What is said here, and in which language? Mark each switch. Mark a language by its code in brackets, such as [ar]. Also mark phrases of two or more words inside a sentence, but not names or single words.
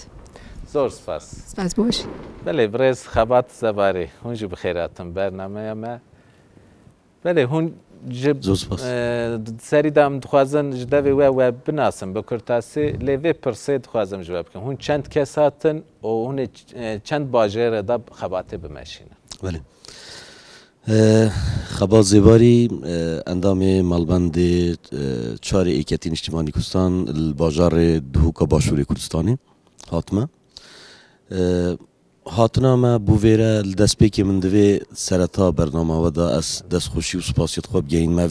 [ku] زۆر سپاس سپاس بۆش بەێ برێز خەبات زەبارێ هونجی بخێراتم بەرنامەیەمە بەێ هون سەری دام دخوازن ji devê we we binasin bi kurtasî lê vê pirsê dixwazim ji we bikim hûn çend kes hatin û hûn ê çend bajêre da xebatê bimeşînin Belê Xebat zêbarî endamê malbendê çarê êketîn Niştimanî Kurdistan li bajarê Duhûka Başûrê Kurdistanê hatime Hatina me bû vêre li destpêkê min divê sereta bernama we da ez destxweşî û spasiyê dixwe bigehîn me